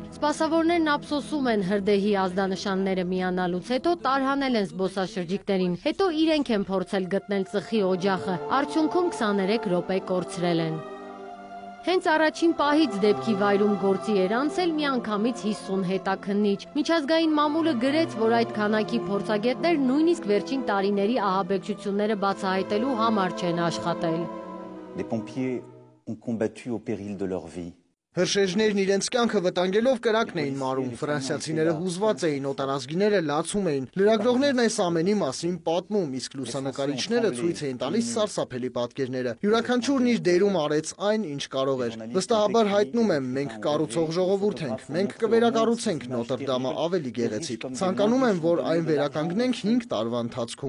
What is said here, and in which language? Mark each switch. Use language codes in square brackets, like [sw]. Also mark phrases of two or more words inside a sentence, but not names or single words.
[hy] Սպասավորներն ափսոսում են հրդեհի ազդանշանները միանալուց հետո տարհանել են զբոսաշրջիկներին, հետո իրենք են փորձել գտնել ծխի օջախը, արդյունքում 23 րոպե կորցրել են։ Հենց առաջին պահից դեպքի վայրում գործի էր անցել միանգամից 50 հետաքննիչ։ Միջազգային մամուլը գրեց, որ այդ քանակի փորձագետներ նույնիսկ վերջին տարիների ահաբեկչությունները բացահայտելու համար չեն աշխատել։ [fr] Les pompiers ont combattu au péril de leur vie. [hy] Հրշեջներն իրենց կյանքը վտանգելով կրակն էին մարում, ֆրանսիացիները հուզված էին, օտարազգիները լացում էին, լրագրողներն այս ամենի մասին պատմում, իսկ լուսանկարիչները ցույց էին տալիս սարսափելի պատկերները։ Յուրաքանչյուրն իր դերում արեց այն, ինչ կարող էր։ Վստահաբար հայտնում եմ, մենք կառուցող ժողովուրդ ենք, մենք կվերակառուցենք Նոտրդամը ավելի գեղեցիկ։ Ցանկանում եմ, որ այն վերականգնենք 5 տարվա ընթացքում։